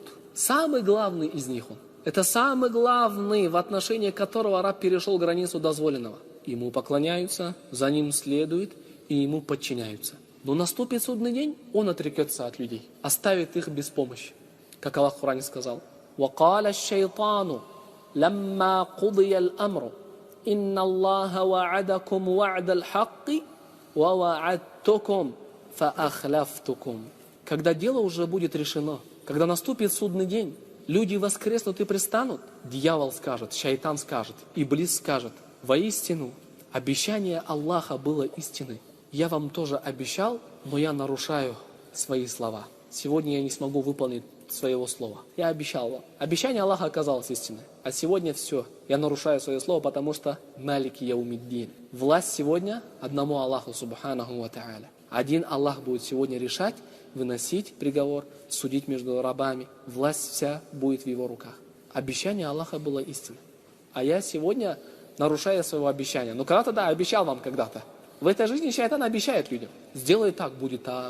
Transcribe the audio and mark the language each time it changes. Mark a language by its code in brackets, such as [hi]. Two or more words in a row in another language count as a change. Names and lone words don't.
[ru] Самый главный из них он. Это самый главный, в отношении которого раб перешел границу дозволенного. Ему поклоняются, за ним следуют и ему подчиняются. Но наступит судный день, он отрекется от людей, оставит их без помощи. Как Аллах в Коране сказал: [ar] «وقال الشيطان لما قضي الأمر إن الله وعدكم وعد الحق ووعدتكم فأخلفتكم». [ru] Когда дело уже будет решено, когда наступит судный день, люди воскреснут и пристанут, дьявол скажет, шайтан скажет, Иблис скажет: воистину, обещание Аллаха было истиной. Я вам тоже обещал, но я нарушаю свои слова. Сегодня я не смогу выполнить своего слова. Я обещал вам. Обещание Аллаха оказалось истиной. А сегодня все. Я нарушаю свое слово, потому что [ar] مالك يوم الدين. [ru] Власть сегодня одному Аллаху [ar] سبحانه وتعالى. [ru] Один Аллах будет сегодня решать, выносить приговор, судить между рабами. Власть вся будет в его руках. Обещание Аллаха было истиной. А я сегодня нарушаю своего обещания. Но когда-то, да, обещал вам когда-то. В этой жизни шайтан обещает людям: сделай так, будет так.